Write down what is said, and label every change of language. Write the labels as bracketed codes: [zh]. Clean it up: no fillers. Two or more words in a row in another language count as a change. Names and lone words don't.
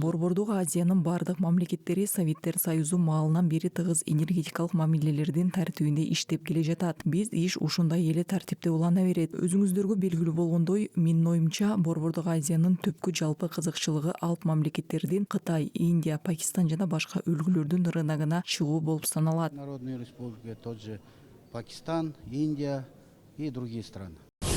[ky] Борбордук Азиянын бардык мамлекеттери Советтер Союзу маалынан бери тыгыз энергетикалык мамилелердин тартибинде иштеп келе жатат. Биз иш ушундай эле тартипте улана берет. Өзүңүздөргө белгилүү болгондой, менин оюмча, Борбордук Азиянын түпкү жалпы кызыкчылыгы алп мамлекеттердин Кытай, Индия, Пакистан жана башка өлкөлөрдүн рыногуна чыгуу болуп саналат. [ru] Народная республика, тот же Пакистан, Индия и другие страны.